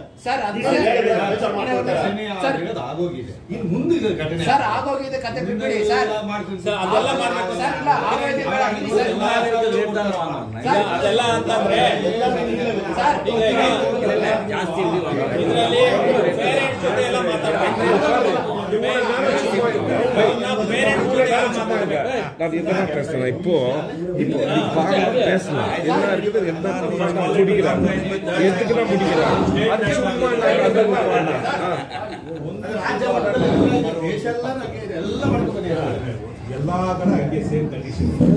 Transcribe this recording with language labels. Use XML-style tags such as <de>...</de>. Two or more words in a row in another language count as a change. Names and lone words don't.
<kn>ಸರ್. ಸರ್ ಆಗೋಗಿದೆ, ಕತೆ ಬಿಟ್ಬಿಡಿ ಸರ್. ಅದೆಲ್ಲ ಮಾಡ್ಬೇಕು ಸರ್. ಅದೆಲ್ಲ ಅಂತಂದ್ರೆ ಇದರಲ್ಲಿ ಪೇರೆಂಟ್ಸ್ ಜೊತೆ ಎಲ್ಲ ಮಾತಾಡ್ಬೇಕು.</kn> <ta>நான் இதெல்லாம் பேசுறேன். இப்போ பேசலாம். என்ன முடிக்கிறாங்க, எதுக்குதான் முடிக்கிறாங்க? அது சும்மா</ta> <kn>ಎಲ್ಲಾ ಕಡೆ ಹಂಗೆ</kn> <en>same condition.</en>